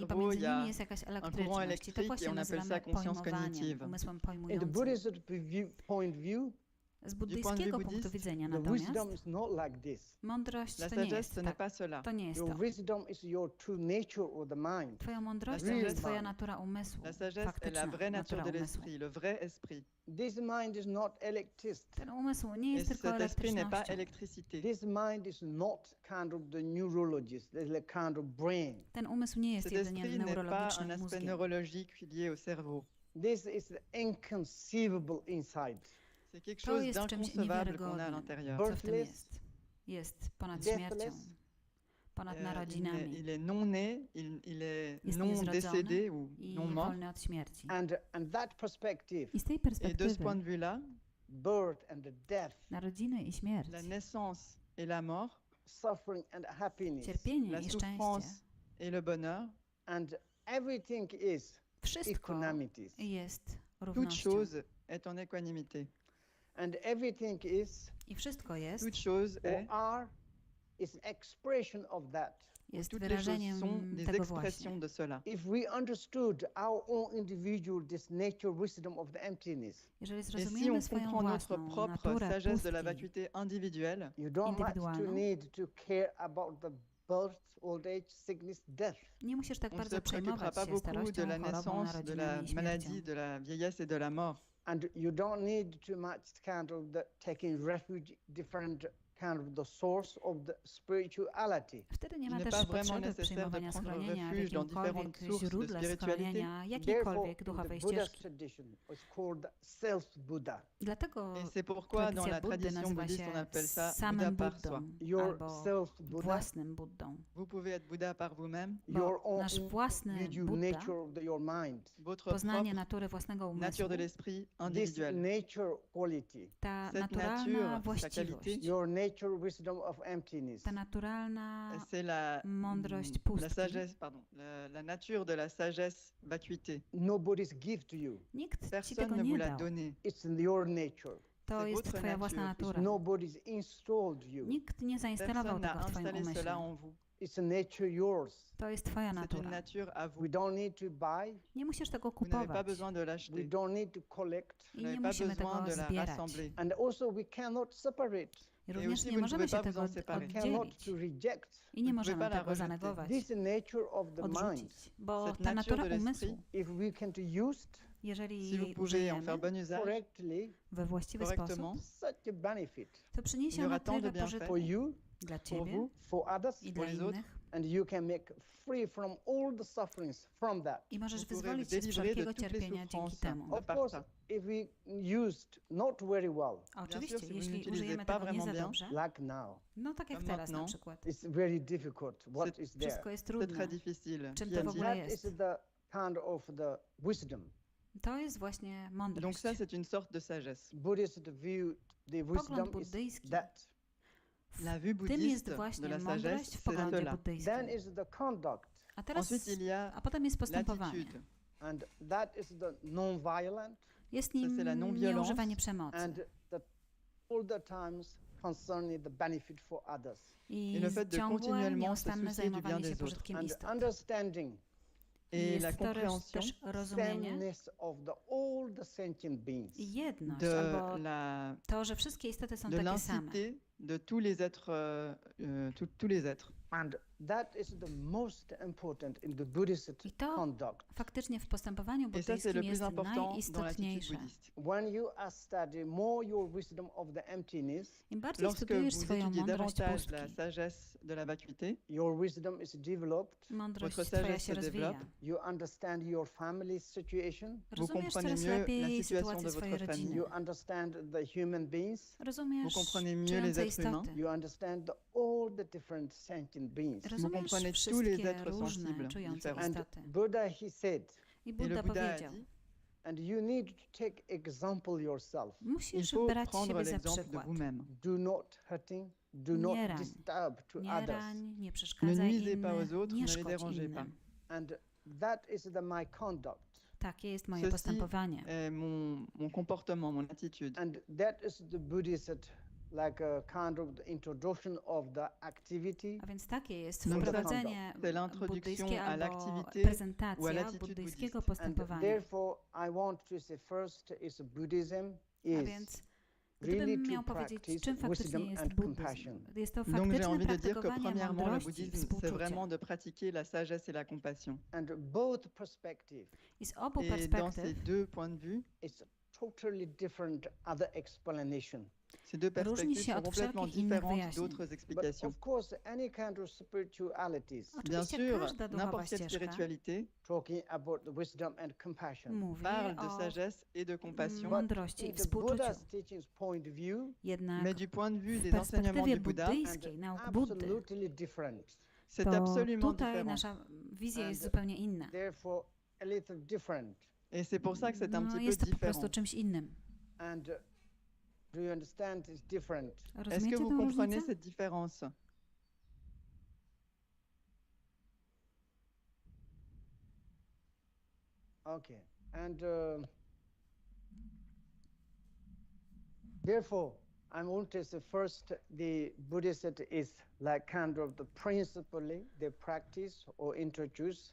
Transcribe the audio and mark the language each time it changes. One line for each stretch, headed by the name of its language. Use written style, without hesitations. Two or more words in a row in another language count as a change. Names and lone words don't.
French: cerveau,
Polish: pomiędzy
French: il y a
Polish: nimi jest jakaś
French: courant
Polish: elektryczność. I to
French: électrique
Polish: właśnie
French: et on appelle
Polish: nazywamy
French: ça conscience
Polish: pojmowaniem,
French: cognitive.
Polish: umysłem
English: In the
Polish: pojmującym.
English: Buddhist point of view,
Polish: Z
French: point de
Polish: buddyjskiego
French: vue
Polish: punktu
French: buddhiste,
Polish: widzenia
English: the wisdom
Polish: natomiast
English: is not like this.
Polish: mądrość
French: La
Polish: to nie
French: sagesse,
Polish: jest
French: ce n'est
Polish: tak.
French: pas cela.
Polish: To nie jest
English: Your
Polish: to.
English: wisdom is your true nature of the mind.
Polish: Twoją mądrością
French: sagesse-
Polish: jest twoja natura umysłu,
French: La sagesse est la
Polish: faktyczna
French: vraie
Polish: natura
French: nature de
Polish: umysłu.
French: l'esprit, le vrai esprit.
English: This mind is not electricity.
Polish: Ten umysł nie
French: Et
Polish: jest tylko
French: cet esprit n'est pas
Polish: elektrycznością.
French: électricité.
English: This mind is not kind of the neurologist, it's like kind of brain.
Polish: Ten umysł nie jest
French: Cet
Polish: jedynie
French: esprit n'est pas un
Polish: neurologicznym
French: aspect
Polish: mózgiem.
French: neurologique lié au cerveau.
English: This is the inconceivable inside.
French: C'est quelque
Polish: To
French: chose
Polish: jest czymś
French: d'inconcevable qu'on a à
Polish: niewiarygodnym,
French: l'intérieur.
Polish: co w tym
English: Birthless,
Polish: jest. Jest ponad
English: deathless,
Polish: śmiercią. ponad narodzinami.
French: il est non né, il est
Polish: Jest
French: non
Polish: niezrodzony
French: décédé ou
Polish: I
French: non mort.
Polish: wolny od śmierci.
English: And that perspective,
Polish: I z tej
French: Et de ce
Polish: perspektywy
French: point de vue-là,
English: birth and the death,
Polish: narodziny i śmierć,
French: la naissance et la mort,
English: suffering and happiness,
Polish: cierpienie
French: la
Polish: i
French: souffrance
Polish: szczęście,
French: et le bonheur,
English: and everything is
Polish: wszystko
English: equanimities.
Polish: jest
French: toute
Polish: równością.
French: chose est en équanimité.
English: And everything is
Polish: I wszystko jest,
French: Toute chose
English: or
French: est,
English: are is an expression of that.
Polish: jest
French: toutes les choses
Polish: wyrażeniem
French: sont des
Polish: tego właśnie.
French: expressions de cela.
English: If we understood our own individual this nature wisdom of the emptiness,
Polish: Jeżeli
French: Et si on
Polish: zrozumiemy swoją
French: comprend notre
Polish: własną
French: propre
Polish: naturę
French: sagesse de la
Polish: pustki,
French: vacuité individuelle,
English: you don't much to
Polish: Indywidualną.
English: need to care about the birth, old age, sickness, death.
Polish: nie musisz tak
French: on ne
Polish: bardzo
French: se préoccupera
Polish: przejmować
French: pas
Polish: się
French: beaucoup de
Polish: starością,
French: la
Polish: chorobą,
French: naissance, de la
Polish: narodzinami i
French: maladie,
Polish: śmiercią.
French: de la vieillesse et de la mort.
English: And you don't need too much kind of the taking refuge, different kind of the source of the spirituality.
Polish: Wtedy nie
French: Il
Polish: ma
French: n'est
Polish: też
French: pas vraiment
Polish: potrzeby
French: nécessaire de
Polish: przyjmowania
French: prendre
Polish: schronienia w
French: refuge dans
Polish: jakimkolwiek
French: différentes sources de
Polish: źródle
French: spiritualité.
Polish: schronienia,
English: Therefore,
Polish: jakiejkolwiek
English: in
Polish: duchowej
English: the Buddha's
Polish: ścieżki.
English: tradition, it's called the self-Buddha.
Polish: Dlatego
French: Et c'est pourquoi dans
Polish: tradycja
French: la
Polish: Buddy
French: tradition
Polish: nazywa
French: bouddhiste, on
Polish: się
French: appelle ça Buddha
Polish: samym
French: par soi.
Polish: Buddą
English: Your
Polish: albo
English: self-Buddha,
Polish: własnym Buddą.
French: Vous pouvez être Bouddha par vous-même,
Polish: Bo
English: your own
Polish: nasz własny
English: individual Buddha, nature of your mind.
French: votre
Polish: poznanie
French: propre
Polish: natury własnego umysłu,
French: nature de l'esprit
English: This
French: individuelle.
English: nature quality,
Polish: ta
French: Cette
Polish: naturalna
French: nature, sa
Polish: właściwość,
French: qualité,
English: your nature wisdom of emptiness,
Polish: ta naturalna
French: c'est la,
Polish: mądrość
French: la
Polish: pustki.
French: sagesse, pardon, la nature de la sagesse vacuité.
English: nobody's give to you.
Polish: Nikt ci
French: Personne
Polish: tego
French: ne vous
Polish: nie
French: l'a
Polish: dał.
French: donné.
English: It's your nature.
Polish: To
French: c'est
Polish: jest
French: votre
Polish: twoja własna
French: nature.
Polish: natura.
English: Nobody's installed you.
Polish: Nikt nie zainstalował
French: Personne
Polish: tego
French: n'a
Polish: w twoim
French: installé
Polish: umyśle.
French: cela en vous.
English: It's a nature yours.
Polish: To jest twoja
French: C'est une
Polish: natura.
French: nature à vous.
English: We don't need to buy.
Polish: Nie musisz tego
French: Vous n'avez pas
Polish: kupować
French: besoin de
English: We
French: l'acheter.
English: don't need to collect.
French: Vous
Polish: i
French: n'avez
Polish: nie
French: pas
Polish: musimy
French: besoin
Polish: tego
French: de la
Polish: zbierać.
French: rassembler.
English: And also we cannot separate.
Polish: I również
French: aussi
Polish: nie
French: vous ne
Polish: możemy
French: pouvez
Polish: się
French: pas
Polish: tego
French: vous en séparer.
English: Cannot
Polish: oddzielić
English: to reject.
Polish: i nie
French: Vous ne pouvez
Polish: możemy
French: pas la
Polish: tego
French: rejeter.
English: This
Polish: zanegować,
English: is the nature of the mind.
Polish: odrzucić, bo
French: Cette
Polish: ta
French: nature
Polish: natura
French: de l'esprit,
Polish: umysłu,
English: If we can to use it
Polish: jeżeli
French: si vous pouvez en
Polish: użyjemy
French: faire bon usage,
English: correctly,
Polish: we właściwy sposób,
French: correctement,
English: such a benefit
Polish: to przyniesie
French: il y aura
Polish: na
French: tant de
Polish: tyle
French: bienfaits
English: for
Polish: pożytku
English: you,
Polish: dla
French: pour
Polish: ciebie
French: vous,
English: for others,
Polish: i
French: pour
Polish: dla
French: les autres.
Polish: innych
English: and you can make free from all the sufferings from that.
Polish: i możesz
French: Vous pourrez
Polish: wyzwolić
French: vous
Polish: się z
French: délivrer de
Polish: wszelkiego
French: toutes les
Polish: cierpienia dzięki
French: souffrances.
Polish: temu.
English: Of course, if we used not very well,
Polish: A
French: sûr,
Polish: oczywiście,
French: si vous
Polish: jeśli
French: n'utilisez
Polish: użyjemy
French: pas
Polish: tego nie za
French: vraiment bien,
Polish: dobrze,
English: like now,
Polish: no tak jak
French: comme
Polish: teraz na
French: maintenant,
Polish: przykład,
English: it's very difficult. What is there?
Polish: wszystko jest
French: c'est
Polish: trudne.
French: très difficile.
Polish: Czym
French: Qui
Polish: to
French: a
Polish: w
French: dit?
Polish: ogóle
English: That is
Polish: jest?
English: the kind of the wisdom.
Polish: To jest właśnie
French: Donc
Polish: mądrość.
French: ça, c'est une sorte de sagesse.
English: Buddhist view the
Polish: Pogląd
English: wisdom is
Polish: buddyjski.
English: that.
French: La vue
Polish: Tym jest
French: bouddhiste de
Polish: właśnie
French: la
Polish: mądrość
French: sagesse,
Polish: w
French: c'est
Polish: poglądzie
French: cela.
Polish: buddyjskim.
English: Then is the conduct,
Polish: A teraz,
French: Ensuite, il y a
Polish: a potem jest postępowanie.
French: l'attitude.
English: and that is the non-violent,
Polish: Jest
French: c'est
Polish: nim
French: la non-violence.
Polish: nieużywanie przemocy.
English: and the all the times concerning the benefit for others,
Polish: I
French: Et le fait de
Polish: ciągłe,
French: continuellement se
Polish: nieustanne
French: soucier du bien
Polish: zajmowanie się
French: des autres.
Polish: pożytkiem
English: and
Polish: istot.
English: understanding
French: Et la
Polish: Jest to
French: compréhension
Polish: też rozumienie
English: sameness of the all the sentient beings.
Polish: i jedność,
French: de
Polish: albo
French: la
Polish: to, że wszystkie istoty są
French: de
Polish: takie same.
French: l'incité de tous les êtres, tous les êtres.
English: And that is the most important in the Buddhist
Polish: I to
English: conduct.
Polish: faktycznie w postępowaniu
French: Et ça, c'est le
Polish: buddyjskim
French: plus
Polish: jest
French: important dans l'attitude
Polish: najistotniejsze.
French: bouddhiste.
English: When you are studying more your wisdom of the emptiness,
Polish: Im bardziej
French: Lorsque
Polish: studiujesz
French: vous
Polish: swoją
French: étudiez
Polish: mądrość
French: davantage
Polish: pustki,
French: la sagesse de la vacuité,
English: your wisdom is developed,
Polish: mądrość
French: votre
Polish: twoja
French: sagesse
Polish: się
French: se
Polish: rozwija.
French: développe.
English: you understand your family situation,
Polish: Rozumiesz
French: comprenez
Polish: coraz
French: mieux la
Polish: lepiej
French: situation
Polish: sytuację
French: de
Polish: swojej
French: votre
Polish: rodziny.
English: you understand the human beings,
Polish: Rozumiesz
French: Vous comprenez mieux
Polish: czujące
French: les êtres humains.
Polish: istoty.
English: you understand all the different sentient beings.
Polish: Rozumiesz
French: comprenez tous les
Polish: wszystkie
French: êtres
Polish: różne
French: sensibles,
Polish: czujące
French: différents.
English: And
Polish: istoty.
English: Buddha, he said,
Polish: I
French: Et le
Polish: Buddha
French: Bouddha a
Polish: powiedział,
French: dit,
English: and you need to take example yourself.
French: il
Polish: musisz
French: faut
Polish: brać
French: prendre
Polish: siebie za
French: l'exemple de
Polish: przykład.
French: vous-même.
English: Do not hurting, do not
Polish: Nie rań.
English: disturb to
Polish: Nie
English: others.
Polish: rań, nie
French: Ne
Polish: przeszkadzaj
French: nuisez pas aux
Polish: innym,
French: autres,
Polish: nie
French: ne les
Polish: szkodź
French: dérangez pas.
Polish: innym.
English: And that is my conduct.
Polish: Takie jest moje
French: Ceci
Polish: postępowanie.
French: est mon comportement, mon attitude.
English: And that is the Buddhist, like a kind of the introduction of the activity.
Polish: A więc takie jest
French: Donc,
Polish: wprowadzenie
French: c'est l'introduction
Polish: buddyjskie
French: à
Polish: albo
French: l'activité ou à
Polish: prezentacja
French: l'attitude
Polish: buddyjskiego
French: bouddhiste.
English: And
Polish: postępowania.
English: therefore, I want to say first is Buddhism
Polish: A
English: is
Polish: więc
English: really
Polish: gdybym
English: to
Polish: miał powiedzieć,
English: practice
Polish: czym faktycznie
English: wisdom
Polish: jest
English: and
Polish: buddyzm,
English: compassion.
Polish: jest to
French: Donc j'ai
Polish: faktyczne
French: envie de dire que
Polish: praktykowanie
French: premièrement, le
Polish: mądrości i
French: bouddhisme, c'est
Polish: współczucia.
French: vraiment de pratiquer la sagesse et la compassion.
English: And both perspectives
Polish: I z obu
French: Et dans ces
Polish: perspektyw
French: deux points de vue,
English: is totally different other explanation.
French: ces deux
Polish: Różni
French: perspectives
Polish: się
French: sont
Polish: od
French: complètement
Polish: wszelkich innych
French: différentes
Polish: wyjaśnień.
French: d'autres
English: But
French: explications.
English: of course, any kind of spiritualities
French: Bien
Polish: Oczywiście
French: sûr,
Polish: każda duchowa
French: n'importe quelle
Polish: ścieżka
French: spiritualité
English: talking about the wisdom and compassion.
Polish: mówi
French: parle de
Polish: o
French: sagesse et de compassion,
Polish: mądrości i
English: In the
Polish: współczuciu.
English: Buddha's teachings point of view,
Polish: Jednak
French: mais du point de vue
Polish: w
French: des enseignements
Polish: perspektywie
French: du Bouddha,
Polish: buddyjskiej, nauk Buddy,
English: absolutely different.
French: C'est
Polish: to
French: absolument
Polish: tutaj
French: différent.
Polish: nasza wizja jest
English: And
Polish: zupełnie inna.
English: therefore a little different.
French: Et c'est pour ça que c'est un
Polish: No,
French: petit peu
Polish: jest to po prostu
French: différent.
Polish: czymś innym.
English: And do you understand? It's different.
French: Est-ce que
Polish: Rozumiecie
French: vous
Polish: tę
French: comprenez
Polish: różnicę?
French: cette différence?
English: Okay. And therefore, I want to say first, the Buddhism is like kind of the principally they practice or introduce.